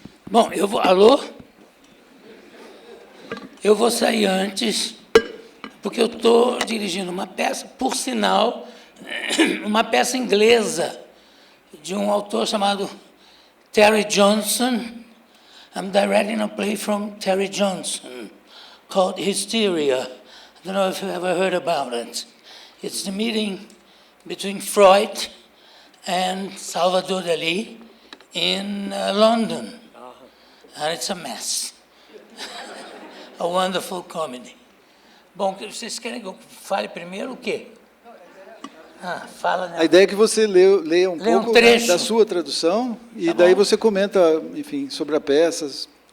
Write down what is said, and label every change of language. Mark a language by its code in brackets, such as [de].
[pt] Bom, eu vou... Alô? Eu vou sair antes, porque eu estou dirigindo uma peça, por sinal, uma peça inglesa, de um autor chamado Terry Johnson. [en] I'm directing a play from Terry Johnson, called Hysteria. I don't know if you've ever heard about it. It's the meeting between Freud and Salvador Dali in London. And it's a mess. A wonderful comedy. [pt] Bom, vocês querem que eu fale primeiro o quê? Fala, né? A ideia é que você leia um pouco da sua tradução e tá daí bom. você comenta, enfim, sobre a peça.